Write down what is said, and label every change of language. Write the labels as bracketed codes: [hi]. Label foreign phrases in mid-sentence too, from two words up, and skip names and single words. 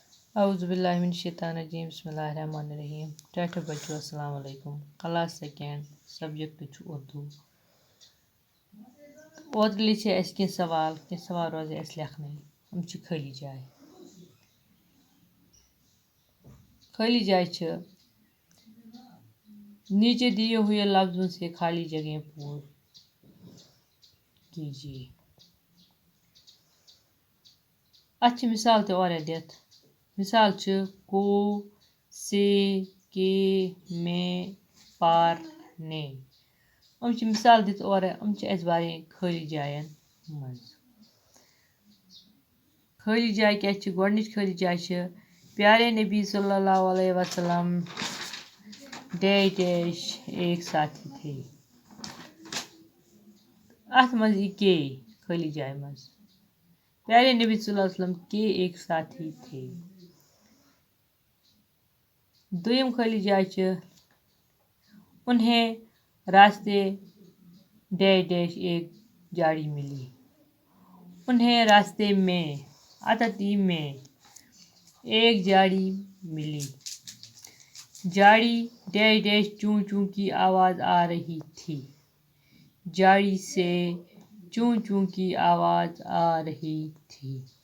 [ar] اعوذ باللہ من الشیطان الرجیم بسم اللہ الرحمن الرحیم [ks] ٹھٹھے بچو [ar] السلام علیکم [en] class second [ks] سبجیکٹ چھُ اردو اوترٕ لیٚچھے اَسہِ کینٛہہ سوال روزے اَسہِ لیکھنٕے یِم چھِ خٲلی جاے چھِ [ur] نیچے دیے ہوئے لفظوں سے خالی جگہیں پور [ks] کیجیے اَتھ چھِ مِثال تہِ واریاہ دِتھ مثال چھِ [ur] کو سے کے میں پار نے [ks] یِم چھِ مِثال دِتھ اورٕ یِم چھِ اَسہِ بَرٕنۍ خٲلی جایَن منٛز خٲلی جاے کیٛاہ چھِ گۄڈنِچ خٲلی جاے چھِ [ur] پیارے نبی [ar] صلی اللہ علیہ وسلم [en] dash dash [ur] ایک ساتھی تھے [ks] اَتھ منٛز یی کے خٲلی جایہِ منٛز [ur] پیارے نبی [ar] صلی اللہ علیہ وسلم [ur] کے ایک ساتھی تھے [ks] دوٚیِم خٲلی جاے چھِ [ur] انہیں راستے [en] dash dash [ur] ایک جاڑی ملی انہیں راستے میں عطتی میں ایک جاڑی ملی جاڑی [en] dash dash [ur] چوں چوں کی آواز آ رہی تھی جاڑی سے چوں چوں کی آواز آ رہی تھی